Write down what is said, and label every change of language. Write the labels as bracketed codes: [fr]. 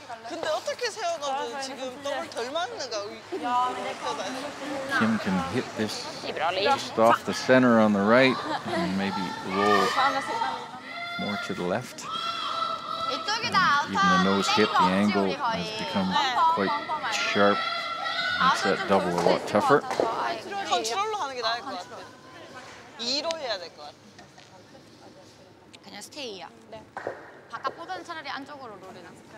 [ko] 근데 어떻게 세워가고 지금 더블 덜 맞는가? [en] Kim can hit this just off the center on the right and maybe roll more to the left. Even the nose hit, the angle has become quite sharp. Makes that double a lot tougher. [ko] 컨트롤로 하는 게 나을 것 같아. 2로 해야 될 것 같아. 그냥 스테이야. 네. 바깥보다는 차라리 안쪽으로 롤이나.